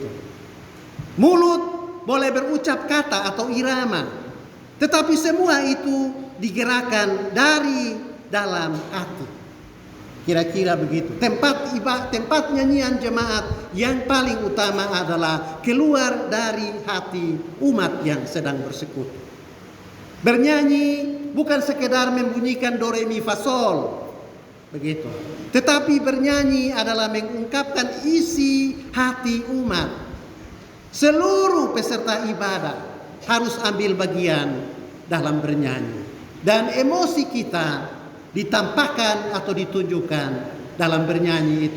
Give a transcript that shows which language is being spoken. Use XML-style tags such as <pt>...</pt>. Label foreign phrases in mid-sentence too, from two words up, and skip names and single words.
<id>Mulut boleh berucap kata atau irama, tetapi semua itu digerakkan dari dalam hati. Kira-kira begitu. Tempat nyanyian jemaat yang paling utama adalah keluar dari hati umat yang sedang bersekutu. Bernyanyi bukan sekedar membunyikan do re mi fa sol, begitu. Tetapi bernyanyi adalah mengungkapkan isi hati umat. Seluruh peserta ibadah harus ambil bagian dalam bernyanyi, dan emosi kita ditampakkan atau ditunjukkan dalam bernyanyi itu.</id>